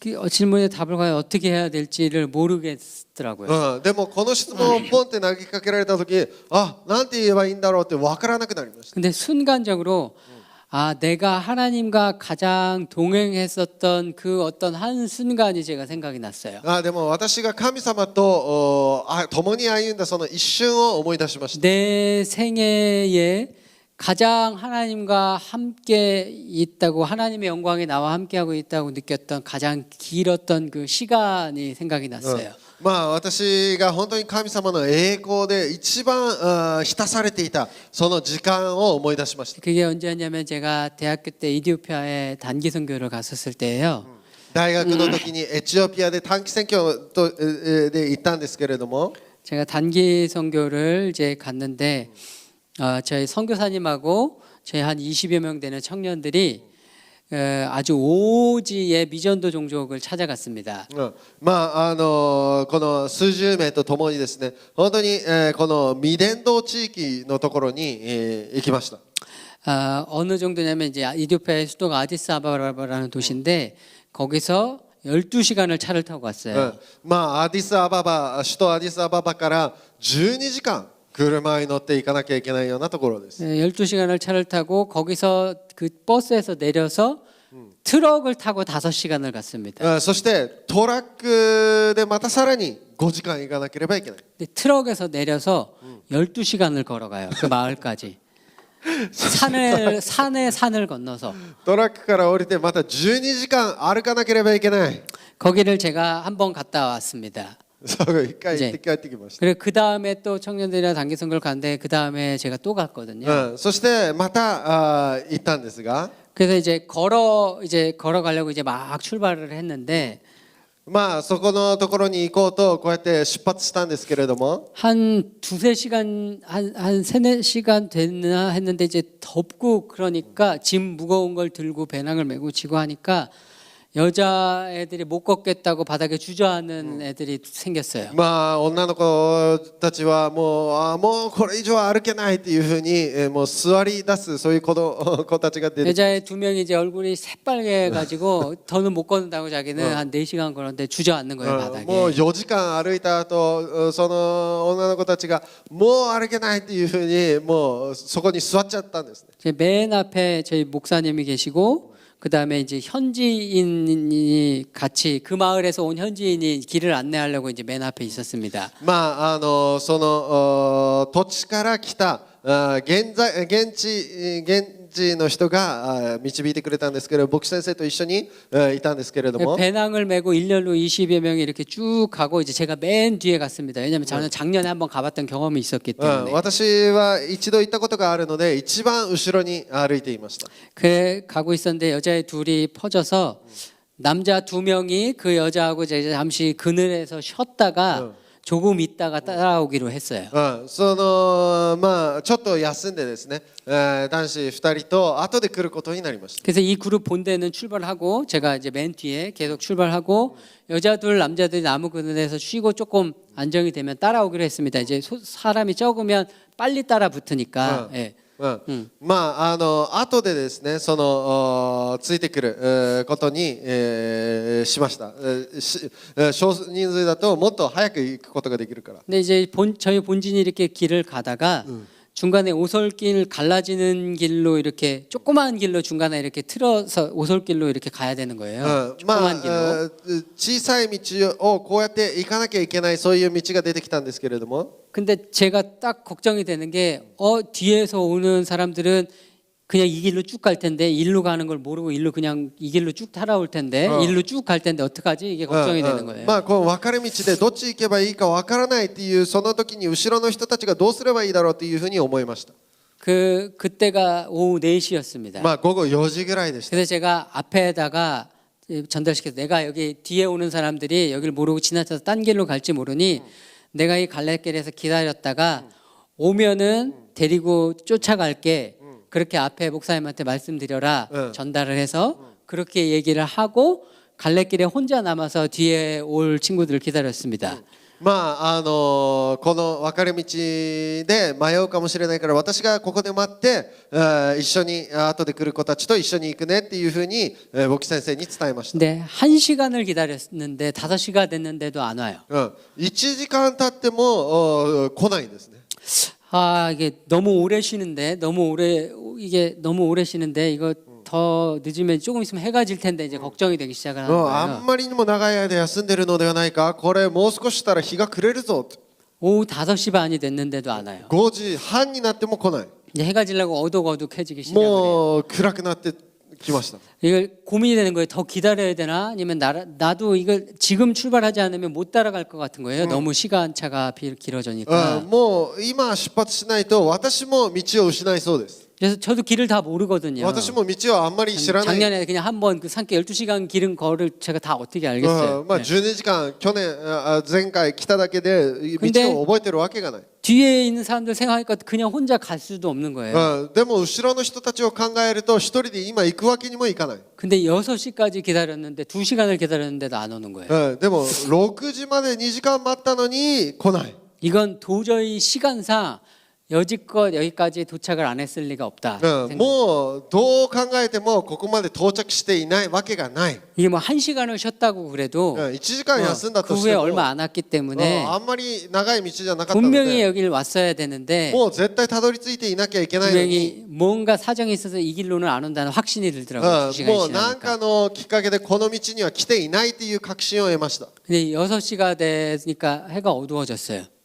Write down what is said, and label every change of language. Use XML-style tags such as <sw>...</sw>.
<ko>질문에 답을 과연 어떻게 해야 될지를 모르겠더라고요.</ko> <ja>でもこの質問をポンって投げかけられた時、あ、なんて言えばいいんだろうって分からなくなりました。</ja> <ko>근데 순간적으로 내가 하나님과 가장 동행했었던 그 어떤 한 순간이 제가 생각이 났어요.</ko> <ja>でも私が神様と共に歩んだその一瞬を思い出しました。</ja> <ko>내 생애에 가장 하나님과 함께 있다고 하나님의 영광이 나와 함께하고 있다고 느꼈던 가장 길었던 그 시간이 생각이 났어요.</ko> <ja>私が本当に神様の栄光で一番浸されていたその時間を思い出しました。</ja> <ko>그게 언제였냐면 제가 대학교 때 이디오피아에 단기 선교를 갔었을 때예요.</ko> <ja>大学の時にエチオピアで短期選挙で行ったんですけれども、</ja> <ko>제가 단기 선교를 이제 갔는데 저희 선교사님하고 저희 한 20여 명 되는 청년들이 아주 오지의 미전도 종족을 찾아갔습니다.</ko> <ja>この数十名とともにですね、本当にこの未伝道地域のところに行きました。</ja> <ko>어느 정도냐면 이제 이디오피아의 수도가 아디스아바바라는 도시인데 거기서 12시간을 차를 타고 갔어요.</ko> <ja>アディスアババ、首都アディスアババから12時間車に乗って行かなきゃいけないようなところです。</ja> <ko>12시간을 차를 타고 거기서 그 버스에서 내려서 트럭을 타고 5시간을 갔습니다.</ko> <ja>そしてトラックでまたさらに5時間行かなければいけない。</ja> <ko>근데 트럭에서 내려서 12시간을 걸어가요. 그 마을까지. 산을 건너서</ko> <ja>トラックから降りてまた12時間歩かなければいけない。</ja> <ko>거기를 제가 한번 갔다 왔습니다.</ko> <ja>そう一回行って帰ってきました。</ja> <ko>그리고 그 다음에 또 청년들이랑 단기 선교를 갔는데 그 다음에 제가 또 갔거든요.</ko> <ja>そしてまた行ったんですが、</ja> <ko>그래서 이제 걸어가려고 이제 막 출발을 했는데</ko> <ja>そこのところに行こうとこうやって出発したんですけれども、</ja> <ko>한 두세 시간 한 세네 시간 됐나 했는데 이제 덥고 그러니까 짐 무거운 걸 들고 배낭을 메고 지고 하니까 여자애들이 못 걷겠다고 바닥에 주저앉는 애들이 생겼어요.</ko> <ja>女の子たちはもうこれ以上は歩けないっていうふうにもう座り出すそういう子たちが出て、</ja> <ko>여자애 2명이 이제 얼굴이 새빨개 가지고 더는 못 걷는다고 자기는 한 4시간 걸었는데 주저앉는 거예요 바닥에.</ko> <ja>もう4時間歩いた後その女の子たちがもう歩けないっていうふうにもうそこに座っちゃったんですね。</ja> <ko>이제 맨 앞에 저희 목사님이 계시고 그 다음에 이제 현지인이 같이 그 마을에서 온 현지인이 길을 안내하려고 이제 맨 앞에 있었습니다.</ko> <ja>その土地から来た現地の人が導いてくれたんですけど、牧師先生と一緒にいたんですけれども、</ja> <ko>배낭을 메고 일렬로 20여 명이 이렇게 쭉 가고 이제 제가 맨 뒤에 갔습니다. 왜냐하면 저는 작년에 한번 가봤던 경험이 있었기 때문에.</ko> <ja>私は一度行ったことがあるので一番後ろに歩いていました。</ja> <ko>그래 가고 있었는데 여자애 둘이 퍼져서 남자 2명이 그 여자하고 이제 잠시 그늘에서 쉬었다가 조금 있다가 따라오기로 했어요.</ko> <ja>ちょっと休んでですね、男子2人と後で来ることになりました。</ja> <ko>그래서 이 그룹 본대는 출발하고 제가 이제 맨 뒤에 계속 출발하고 여자 둘 남자들이 나무 그늘에서 쉬고 조금 안정이 되면 따라오기로 했습니다. 이제 사람이 적으면 빨리 따라 붙으니까. 예.</ko> <ja>後でですねそのついてくることにしました。少人数だともっと早く行くことができるから。</ja> <ko>근데 이제 저희 본진이 이렇게 길을 가다가 중간에 오솔길 갈라지는 길로 이렇게 조그마한 길로 중간에 이렇게 틀어서 오솔길로 이렇게 가야 되는 거예요. 조그마한 길로.</ko> <ja>小さい道をこうやって行かなきゃいけないそういう道が出てきたんですけれども、</ja> <ko>근데 제가 딱 걱정이 되는 게 뒤에서 오는 사람들은 그냥 이 길로 쭉 갈 텐데 일로 가는 걸 모르고 일로 그냥 이 길로 쭉 따라올 텐데 일로 쭉 갈 텐데 어떡하지? 이게 걱정이 되는 거예요.</ko> <ja>この分かれ道でどっち行けばいいか分からないっていうその時に後ろの人たちがどうすればいいだろうっていうふうに思いました。</ja> <ko>그때가 오후 4시였습니다.</ko> <ja>午後4時ぐらいでした。</ja> <ko>그래서 제가 앞에다가 전달시켜서 내가 여기 뒤에 오는 사람들이 여기를 모르고 지나쳐서 딴 길로 갈지 모르니 내가 이 갈래길에서 기다렸다가 오면은 데리고 쫓아갈게. 그렇게 앞에 목사님한테 말씀드려라. 전달을 해서 그렇게 얘기를 하고 갈래길에 혼자 남아서 뒤에 올 친구들을 기다렸습니다.</ko> <ja>まあこの分かれ道で迷うかもしれないから私がここで待って一緒に後で来る子たちと一緒に行くねっていうふうに牧師先生に伝えました。</ja> <ko>근데 1시간을 기다렸는데 5시가 됐는데도 안 와요.</ko> <ja>1時間経っても来ないんですね。</ja> <ko>아, 이게 너무 오래 쉬는데 너무 오래 쉬는데 이거 더 늦으면 조금 있으면 해가 질 텐데 이제 걱정이 되기 시작을 하는</ko> <ja>あ</ja> <ko>거예요.</ko> <ja>んまりにも長い間休んでるのではないか、これもう少ししたら日が暮れるぞ。</ja> <ko>오후 5시 반이 됐는데도 안 와요.</ko> <ja>5時半になっても来ない。</ja> <ko>이제 해가 지려고 어둑어둑해지기 시작을 해요.</ko> <ja>もう暗くなってきました。</ja> <ko>이걸 고민이 되는 거예요. 더 기다려야 되나? 아니면 나도 이걸 지금 출발하지 않으면 못 따라갈 것 같은 거예요. 너무 시간 차가 길어지니까.</ko> <ja>もう今出発しないと私も道を失いそうです。</ja> <ko>그래서 저도 길을 다 모르거든요.</ko> <ja>私も道をあんまり知らない。</ja> <ko>작년에 그냥 한번 그 산길 12시간 길은 거를 제가 다 어떻게 알겠어요.</ko> <ja>まあ12時間去年前回来ただけで道を覚えてるわけがない。</ja> <ko>뒤에 있는 사람들 생각하니까 그냥 혼자 갈 수도 없는 거예요.</ko> <ja>でも後ろの人たちを考えると一人で今行くわけにもいかない。</ja> <ko>근데 6시까지 기다렸는데 2시간을 기다렸는데도 안 오는 거예요.</ko> <ja>でも6時まで2時間待ったのに来ない。</ja> <ko>이건 도저히 시간상 여지껏 여기까지 도착을 안 했을 리가 없다.</ko> <ja>もうどう考えてもここまで到着していないわけがない。</ja> <ko>이게 뭐 1시간을 쉬었다고 그래도</ko> <ja>1時間休んだ</ja> <ko>그</ko> <ja>とし</ja> <ko>후에</ko> <ja>ても</ja> <ko>얼마 안 왔기 때문에</ko> <ja>あんまり長い道じゃなかったの</ja> <ko>분명히</ko> <ja>で</ja> <ko>여기를 왔어야 되는데</ko> <ja>もう絶対たどり着いていなきゃいけないのに</ja> <ko>분명히 뭔가 사정이 있어서 이 길로는 안 온다는 확신이 들더라고요. 2시간이</ko> <ja>もう何かのきっかけでこの道には来ていないという確信を得ました。</ja> <ko>근데 6시가 되니까 해가 어두워졌어요.</ko>